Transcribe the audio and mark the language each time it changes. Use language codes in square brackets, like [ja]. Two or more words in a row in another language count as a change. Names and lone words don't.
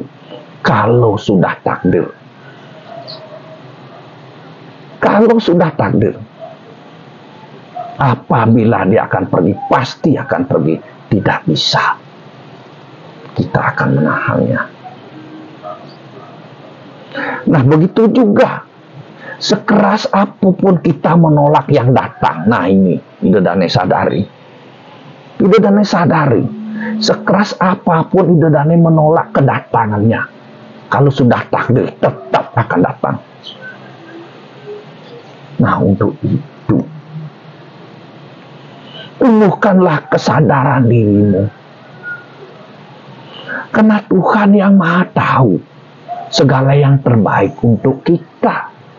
[id] Kalau sudah takdir, apabila dia akan pergi, pasti akan pergi. Tidak bisa kita akan menahannya. Nah, begitu juga sekeras apapun kita menolak yang datang. Nah, ini Idodane sadari. Idodane sadari, sekeras apapun Idodane menolak kedatangannya, kalau sudah takdir tetap akan datang. Nah, untuk itu tumbuhkanlah kesadaran dirimu, karena Tuhan yang Maha Tahu segala yang terbaik untuk kita.